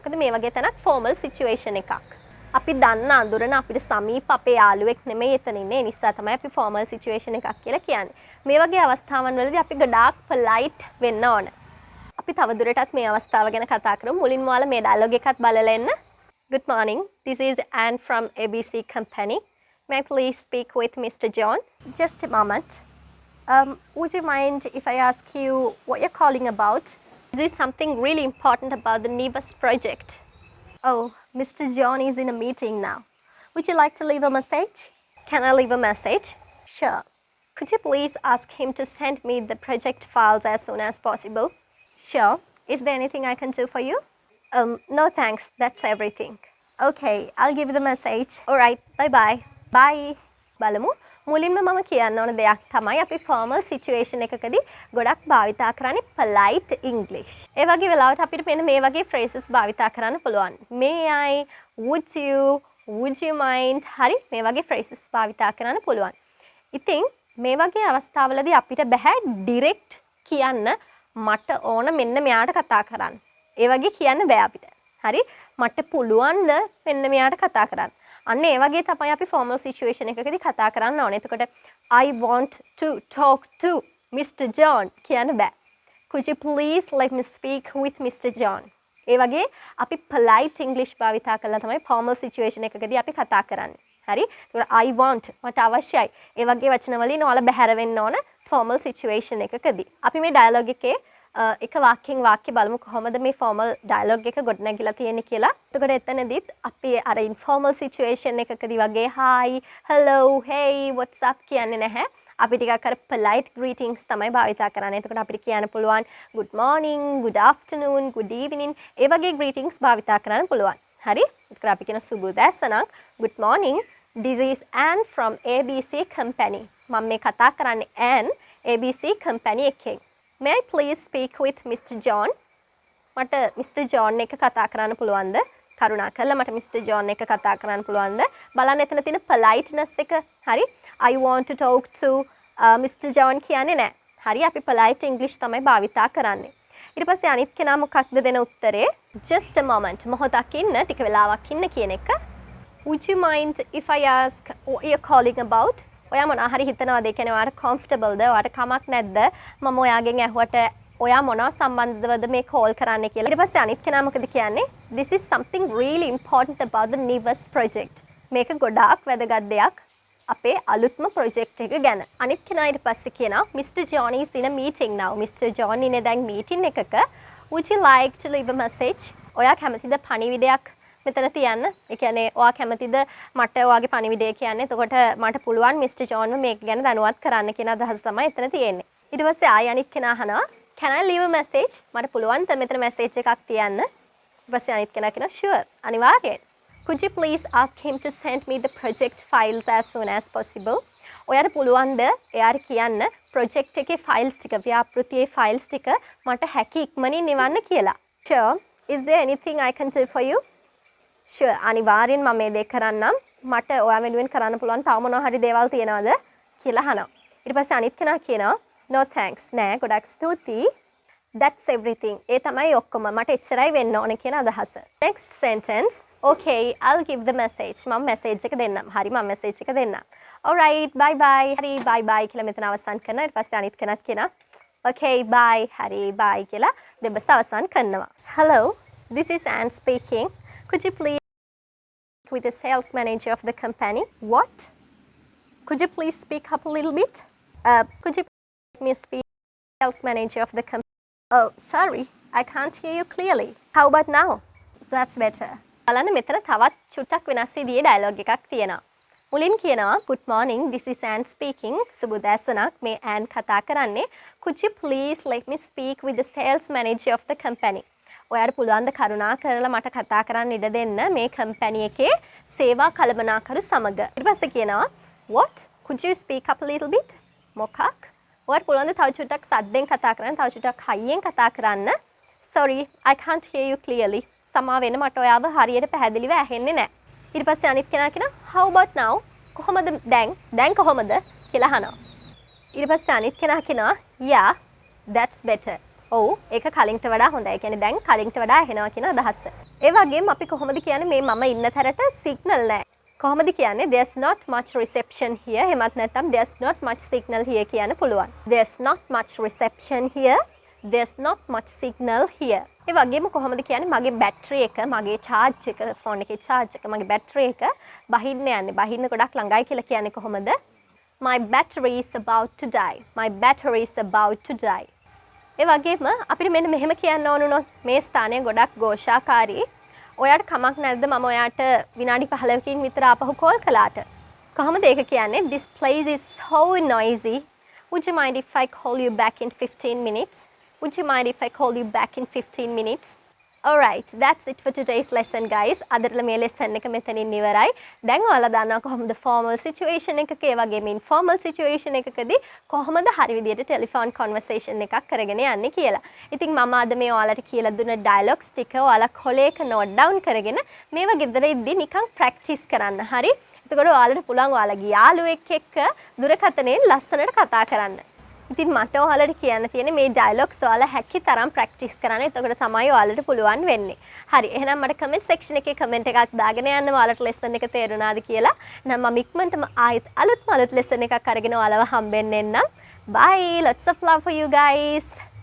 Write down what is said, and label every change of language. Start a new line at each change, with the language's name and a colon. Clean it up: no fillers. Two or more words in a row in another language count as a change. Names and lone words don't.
Sinhala: මොකද මේ වගේ තැනක්
English: formal situation
Sinhala: එකක්. අපි දන්න අඳුරන අපිට සමීප අපේ යාළුවෙක් නෙමෙයි එතන ඉන්නේ. ඒ නිසා තමයි අපි
English: formal situation
Sinhala: එකක් කියලා කියන්නේ. මේ වගේ අවස්ථාවන් වලදී අපි ගොඩාක් polite වෙන්න ඕන. අපි තවදුරටත් මේ අවස්ථාව ගැන කතා කරමු. මුලින්ම ඔයාලා මේ ඩයලොග් එකත් බලලා එන්න.
English: Good morning. This is Anne from ABC Company. May I please speak with Mr. John? Just a moment. Would you mind if I ask you what you're calling about? Is this something really important about the NIVAS project? Oh, Mr. John is in a meeting now. Would you like to leave a message? Can I leave a message? Sure. Could you please ask him to send me the project files as soon as possible? Sure. Is there anything I can do for you? No thanks. That's everything. Okay, I'll give you the message. Alright, bye-bye. Bye.
Sinhala: බලමු. මුලින්ම මම කියන්න ඕන දෙයක් තමයි අපි
English: formal situation
Sinhala: එකකදී ගොඩක් භාවිතා කරන්නේ
English: polite English.
Sinhala: ඒ වගේ වෙලාවට අපිට මෙන්න මේ වගේ phrases භාවිතා කරන්න පුළුවන්.
English: May I, would you mind?
Sinhala: හරි මේ වගේ phrases භාවිතා කරන්න පුළුවන්. ඉතින් මේ වගේ අවස්ථාවලදී අපිට බෑ direct කියන්න මට ඕන මෙන්න මෙයාට කතා කරන්න. ඒ වගේ කියන්න බෑ අපිට. හරි? මට පුළුවන්ද මෙන්න මෙයාට කතා කරන්න. අන්න ඒ වගේ තමයි අපි
English: formal situation
Sinhala: එකකදී කතා කරන්න ඕනේ.
English: එතකොට I want to talk to Mr.
Sinhala: John කියන්න බෑ.
English: Could you please let me speak with Mr. John?
Sinhala: ඒ වගේ අපි
English: polite English
Sinhala: භාවිතා කරලා තමයි
English: formal situation
Sinhala: එකකදී අපි කතා කරන්නේ. හරි? ඒතකොට
English: I want
Sinhala: මට අවශ්‍යයි. ඒ වගේ වචන වලින් ඔයාලා බැහැර වෙන්න ඕන
English: formal situation
Sinhala: එකකදී. අපි මේ dialogue එකේ එක වාක්‍යයෙන් වාක්‍ය බලමු කොහොමද මේ
English: formal dialogue
Sinhala: එක ගොඩනැගිලා තියෙන්නේ කියලා. එතකොට එතනදිත් අපි අර
English: informal situation
Sinhala: එකකදී වගේ
English: hi, hello, hey, what's up
Sinhala: කියන්නේ නැහැ. අපි ටිකක් අර
English: polite greetings
Sinhala: තමයි භාවිතා කරන්නේ. එතකොට අපිට කියන්න පුළුවන්
English: good morning, good afternoon, good evening.
Sinhala: ඒ වගේ greetings භාවිතා කරන්න පුළුවන්. හරි? එතකොට අපි කියන සුබ උදෑසනක්
English: good morning. This is Anne from ABC Company.
Sinhala: මම මේ කතා කරන්නේ Anne ABC Company එකෙන්.
English: May I please speak with Mr.
Sinhala: John? මට Mr. John එක කතා කරන්න පුළුවන්ද? කරුණාකරලා මට Mr. John එක කතා කරන්න පුළුවන්ද? බලන්න එතන තියෙන politeness එක. හරි?
English: I want to talk to Mr. John
Sinhala: කියන්නේ නැහැ. හරි? අපි
English: polite English
Sinhala: තමයි භාවිතා කරන්නේ. ඊට පස්සේ අනිත් කෙනා මොකක්ද දෙන උත්තරේ?
English: Just a moment.
Sinhala: මොහොතක් ඉන්න, ටික වෙලාවක් ඉන්න කියන එක.
English: Would you mind if I ask what you're calling about?
Sinhala: ඔයා මොනවා හරි හිතනවාද? ඒ කියන්නේ ඔයාට comfortableද? ඔයාට කමක් නැද්ද? මම ඔයාගෙන් ඇහුවට ඔයා මොනවා සම්බන්ධවද මේ call කරන්නේ කියලා. ඊට පස්සේ අනිත් කෙනා මොකද කියන්නේ?
English: This is something really important about the NIVAS project.
Sinhala: මේක ගොඩාක් වැදගත් දෙයක් අපේ අලුත්ම project එක ගැන. අනිත් කෙනා ඊට පස්සේ කියනවා
English: Mr. John is in a meeting now. Mr.
Sinhala: John ඉන්නේ දැන් meeting එකක.
English: Would you like to leave a message?
Sinhala: ඔයා කැමතිද පණිවිඩයක් මෙතන තියන්න? ඒ කියන්නේ ඔයා කැමතිද මට ඔයාගේ පණිවිඩය කියන්න? එතකොට මට පුළුවන් Mr. John මේක ගැන දැනුවත් කරන්න කියන අදහස තමයි එතන තියෙන්නේ. ඊට පස්සේ ආයෙ අනිත් කෙනා අහනවා
English: Can I leave a message?
Sinhala: මට පුළුවන් ද මෙතන message එකක් තියන්න? ඊට පස්සේ අනිත් කෙනා කියනවා Sure. අනිවාර්යෙන්.
English: Could you please ask him to send me the project files as soon as possible?
Sinhala: ඔයාට පුළුවන් ද එයාට කියන්න project එකේ files ටික ව්‍යාපෘතියේ files ටික මට හැකි ඉක්මනින් එවන්න කියලා.
English: Sure. Is there anything I can do for you? Sure.
Sinhala: අනිවාර්යෙන් මම මේ දේ කරන්නම්. මට ඔයා වෙනුවෙන් කරන්න පුළුවන් තව මොනවා හරි දේවල් තියනවද කියලා අහනවා. ඊට පස්සේ අනිත් කෙනා කියනවා
English: No thanks.
Sinhala: නෑ ගොඩක් ස්තුතියි.
English: That's everything.
Sinhala: ඒ තමයි ඔක්කොම. මට එච්චරයි වෙන්න ඕනේ කියන අදහස.
English: Next sentence. Okay, I'll give the message.
Sinhala: මම message එක දෙන්නම්. හරි මම message එක දෙන්නම්.
English: Alright, bye bye.
Sinhala: හරි
English: bye bye
Sinhala: කියලා මෙතන අවසන් කරනවා. ඊට පස්සේ අනිත් කෙනාත් කියනවා
English: Okay, bye.
Sinhala: හරි bye කියලා දෙබස අවසන් කරනවා.
English: Hello, this is Anne speaking. Could you please with the sales manager of the company? What? Could you please speak up a little bit? Could you let me speak to the sales manager of the company? Oh, sorry, I can't hear you clearly. How about now? That's better.
Sinhala: බලන්න මෙතන තවත් චුට්ටක් වෙනස් විදිහේ ඩයලොග් එකක් තියෙනවා. මුලින් කියනවා
English: Good morning, this is Anne speaking.
Sinhala: සුබ උදෑසනක් මේ Anne කතා කරන්නේ.
English: Could you please let me speak with the sales manager of the company?
Sinhala: ඔයාට පුළුවන් ද කරුණා කරලා මට කතා කරන්න ඉඩ දෙන්න මේ කම්පැනි එකේ සේවා කළමනාකරු සමග. ඊට පස්සේ කියනවා What?
English: could you speak up a little bit?
Sinhala: මොකක්? ඔයාලට පුළුවන් ද තව චුට්ටක් සද්දෙන් කතා කරන්න, තව චුට්ටක් හයියෙන් කතා කරන්න?
English: Sorry, I can't hear you clearly.
Sinhala: සමා වෙන මට ඔයාව හරියට පැහැදිලිව ඇහෙන්නේ නැහැ. ඊට පස්සේ අනිත් කෙනා කියනවා
English: how about now?
Sinhala: කොහොමද දැන්? දැන් කොහොමද කියලා අහනවා. ඊට පස්සේ අනිත් කෙනා කියනවා
English: yeah, that's better.
Sinhala: ඔව් ඒක කලින්ට වඩා හොඳයි. ඒ කියන්නේ දැන් කලින්ට වඩා ඇහෙනවා කියන අදහස. ඒ වගේම අපි කොහොමද කියන්නේ මේ මම ඉන්න තැනට සිග්නල් නැහැ. කොහොමද කියන්නේ
English: there's not much reception here.
Sinhala: එහෙමත් නැත්නම්
English: there's not much signal here
Sinhala: කියන්න පුළුවන්.
English: There's not much reception here. There's not much signal here.
Sinhala: ඒ වගේම කොහොමද කියන්නේ මගේ බැටරි එක, මගේ charge එක, ෆෝන් එකේ charge එක, මගේ බැටරි එක බහින්න යන්නේ. බහින්න ගොඩක් ළඟයි කියලා කියන්නේ කොහොමද?
English: My battery is about to die. My battery is about to die.
Sinhala: ඒ වගේම අපිට මෙන්න මෙහෙම කියන්න ඕන උනොත් මේ ස්ථානය ගොඩක් ഘോഷාකාරී. ඔයාට කමක් නැද්ද මම ඔයාට විනාඩි 15කින් විතර ආපහු කෝල් කළාට? කොහොමද ඒක කියන්නේ?
English: This place is so noisy. Would you mind if I call you back in 15 minutes? Would you mind if I call you back in 15 minutes? Alright, that's it for today's lesson guys.
Sinhala: අදටල මේ lesson එක මෙතනින් ඉවරයි. දැන් ඔයාලා දන්නවා කොහොමද
English: formal situation
Sinhala: එකක ඒ වගේම
English: informal situation
Sinhala: එකකදී කොහොමද හරි විදියට
English: telephone conversation
Sinhala: එකක් කරගෙන යන්නේ කියලා. ඉතින් මම අද මේ ඔයාලට කියලා දුන්න dialogues ටික ඔයාලා කොලේක
English: note down
Sinhala: කරගෙන මේව ගෙදර ඉද්දි නිකන් practice කරන්න. හරි? එතකොට ඔයාලට පුළුවන් ඔයාලගේ යාළුවෙක් එක්ක දුරකථනයෙන් ලස්සනට කතා කරන්න. ඉතින් මට ඔයාලට කියන්න තියෙන්නේ මේ ඩයලොග්ස් ඔයාලා හැකි තරම් ප්‍රැක්ටිස් කරන්න. එතකොට තමයි ඔයාලට පුළුවන් වෙන්නේ. හරි. එහෙනම් මට
English: comment section
Sinhala: එකේ කමෙන්ට් එකක් දාගෙන යන්න ඔයාලට ලෙසන් එක තේරුණාද කියලා. නම් මම ඉක්මනටම ආයෙත් අලුත් ලෙසන් එකක් අරගෙන ඔයාලව හම්බෙන්න එන්නම්.
English: Bye. Lots of love for you guys.